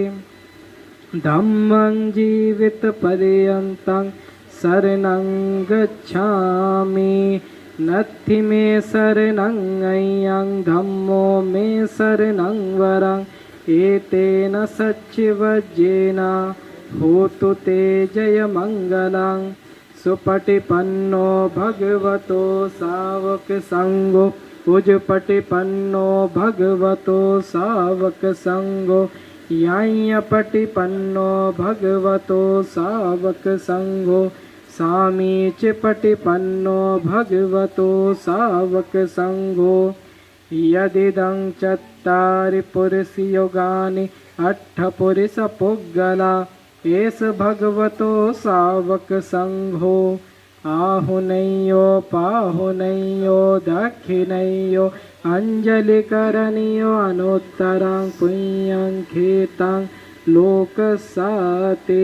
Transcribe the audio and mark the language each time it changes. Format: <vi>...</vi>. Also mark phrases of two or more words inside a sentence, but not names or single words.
<pi>धम्मं जीवित पर्यन्तं शरणं गच्छामि। नत्थि मे शरणं अय्यं धम्मो मे शरणं वरं। एतेन सच्चिवज्जेन होतु ते जयमङ्गलं। सुपटिपन्नो भगवतो सावक संगो उजपटिपन्नो भगवतो सावक संगो। यायपटिपन्नो भगवतो सावक संगो। सामीच पटिपन्नो भगवतो सावक संगो। यदिदं चत्तारि पुरुषयोगानि अट्ठपुरुषपुग्गला एष भगवतो सावक संघो। आहुनैयो पाहुनैयो दक्षिणैयो अंजलिकरणीयो अनुत्तरं पुण्यं खेतं लोकसाते।</pi>